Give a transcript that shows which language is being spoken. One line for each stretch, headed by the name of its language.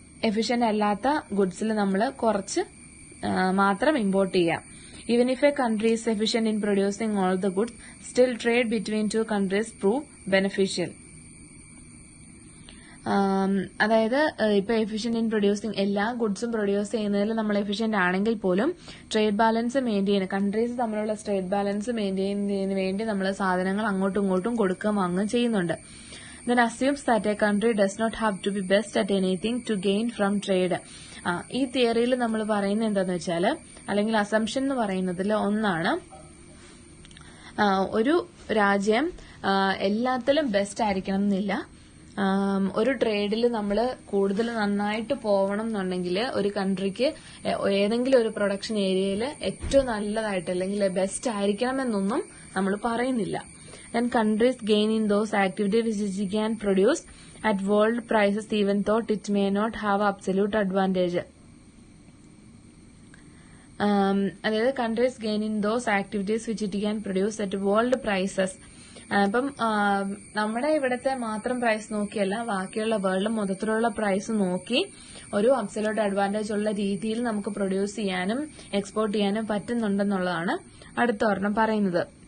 Malayalam: Efficient അല്ലാത്ത ഗുഡ്സിൽ നമ്മൾ കുറച്ച് മാത്രം ഇമ്പോർട്ട് ചെയ്യാം.
English: Even if a country is efficient in producing all the goods, still trade between two countries prove beneficial.
Malayalam: അതായത് ഇപ്പൊ എഫിഷ്യന്റ് ഇൻ പ്രൊഡ്യൂസിങ് എല്ലാ ഗുഡ്സും പ്രൊഡ്യൂസ് ചെയ്യുന്നതിൽ നമ്മൾ എഫിഷ്യന്റ് ആണെങ്കിൽ പോലും ട്രേഡ് ബാലൻസ് മെയിൻറ്റെയിൻ, കൺട്രീസ് തമ്മിലുള്ള ട്രേഡ് ബാലൻസ് മെയിൻറ്റെയിൻ ചെയ്യുന്നതിന് വേണ്ടി നമ്മൾ സാധനങ്ങൾ അങ്ങോട്ടും ഇങ്ങോട്ടും കൊടുക്കുകയും വാങ്ങുകയും ചെയ്യുന്നുണ്ട്.
English: Then assumes that a country does not have to be best at anything to gain from trade.
Malayalam: ഈ തിയറിയിൽ നമ്മൾ പറയുന്നത് എന്താന്ന് വെച്ചാല്, അല്ലെങ്കിൽ അസംഷൻ എന്ന് പറയുന്നതിൽ ഒന്നാണ്, ഒരു രാജ്യം എല്ലാത്തിലും ബെസ്റ്റ് ആയിരിക്കണം എന്നില്ല. ഒരു ട്രേഡിൽ നമ്മൾ കൂടുതൽ നന്നായിട്ട് പോകണം എന്നുണ്ടെങ്കിൽ ഒരു കൺട്രിക്ക് ഏതെങ്കിലും ഒരു പ്രൊഡക്ഷൻ ഏരിയയിൽ ഏറ്റവും നല്ലതായിട്ട് അല്ലെങ്കിൽ ബെസ്റ്റ് ആയിരിക്കണമെന്നൊന്നും നമ്മൾ പറയുന്നില്ല.
English: Then countries gain in those activities which it can produce at world prices even though it may not have absolute advantage. അതായത് countries gain in those activities which it can produce at world prices.
Malayalam: അപ്പം നമ്മുടെ ഇവിടുത്തെ മാത്രം price നോക്കിയല്ല, ബാക്കിയുള്ള world മൊത്തത്തിലുള്ള price നോക്കി ഒരു absolute advantage ഉള്ള രീതിയിൽ നമുക്ക് പ്രൊഡ്യൂസ് ചെയ്യാനും എക്സ്പോർട്ട് ചെയ്യാനും പറ്റുന്നുണ്ടെന്നുള്ളതാണ് അടുത്ത ഒരെണ്ണം പറയുന്നത്.